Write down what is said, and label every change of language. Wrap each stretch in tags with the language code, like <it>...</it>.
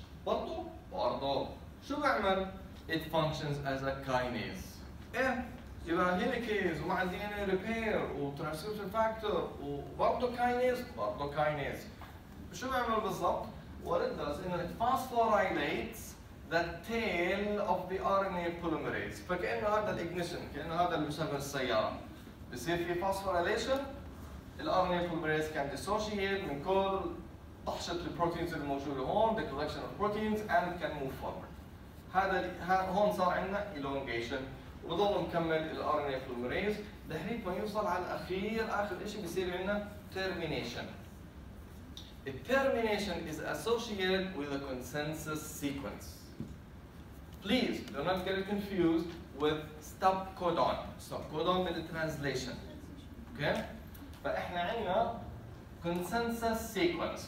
<ar>برضه شو بيعمل؟</ar> <en>It functions as a kinase.</en> <ar>ايه يبقى هيليكيز ومع الدي ان اي ريبير وترانسكريبشن فاكتور وبرضه كاينيز. شو بيعمل بالضبط؟</ar> <en>What it does is it phosphorylates the tail of the RNA polymerase.</en> <ar>فكأنه هذا الاجنيشن، كأنه هذا اللي بيشغل السيارة. بصير في</ar> <en>phosphorylation، ال RNA polymerase can dissociate</en> <ar>من كل طحشة البروتينز الموجودة هون،</ar> <en>the collection of proteins, and can move forward.</en> <ar>هذا هون صار عندنا elongation. وبضل مكمل ال RNA polymerase لحد ما يوصل على آخر شيء بيصير عندنا termination.</ar> <en>The termination is associated with a consensus sequence. Please do not get it confused with stop codon. Stop codon من translation. Okay?</en> <ar>فإحنا عندنا</ar> <en>consensus sequence.</en>